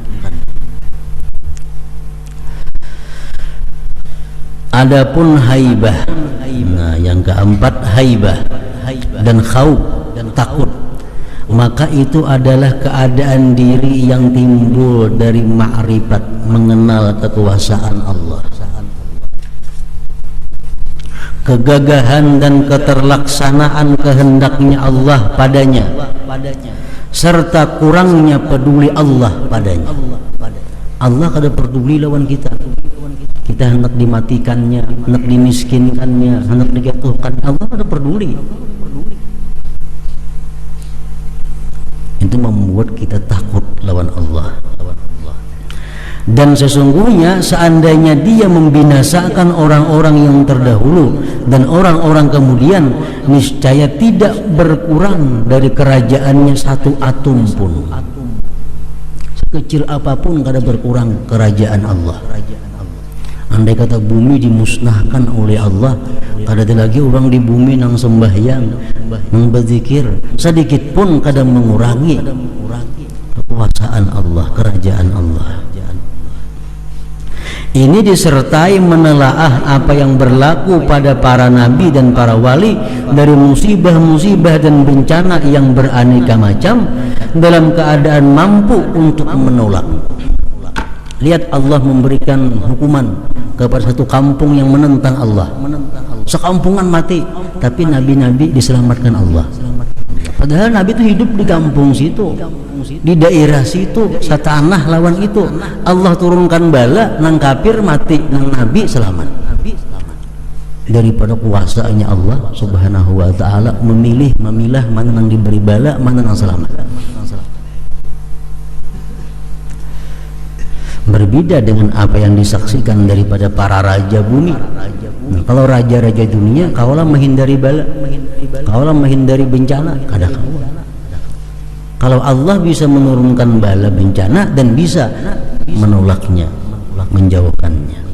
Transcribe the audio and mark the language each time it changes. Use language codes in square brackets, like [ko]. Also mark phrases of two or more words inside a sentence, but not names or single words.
[id] Adapun haibah, nah yang keempat haibah dan khauf, takut, maka itu adalah keadaan diri yang timbul dari ma'rifat, mengenal kekuasaan Allah, kegagahan dan keterlaksanaan kehendaknya Allah padanya, serta kurangnya peduli Allah padanya. [bjn] Allah kada peduli lawan kita. Kita hendak dimatikannya, hendak dimiskinkannya, hendak dijatuhkan, Allah ada peduli. Itu membuat kita takut lawan Allah. [id] Dan sesungguhnya seandainya dia membinasakan orang-orang yang terdahulu dan orang-orang kemudian, niscaya tidak berkurang dari kerajaannya satu atom pun. [bjn] Sekecil apapun kada berkurang kerajaan Allah. Andai kata bumi dimusnahkan oleh Allah, kada ada lagi orang di bumi nang sembahyang, nang berzikir, sedikit pun kada mengurangi kekuasaan Allah, kerajaan Allah. [id] Ini disertai menelaah apa yang berlaku pada para nabi dan para wali dari musibah-musibah dan bencana yang beraneka macam, dalam keadaan mampu untuk menolak. Lihat Allah memberikan hukuman kepada satu kampung yang menentang Allah, sekampungan mati, tapi nabi-nabi diselamatkan Allah. [bjn] Padahal nabi itu hidup di kampung situ, di daerah situ, satanah lawan itu. Allah turunkan bala, nang kafir mati, nang nabi selamat. Daripada kuasanya Allah [ar] Subhanahu wa ta'ala [bjn] memilah mana nang diberi bala, mana nang selamat. [id] berbeda dengan apa yang disaksikan daripada para raja bumi. [bjn] Nah, kalau raja-raja dunia kaulah menghindari bala, kaulah menghindari bencana, kada kaulah. [id] Kalau Allah bisa menurunkan bala bencana dan bisa menolaknya, menjauhkannya.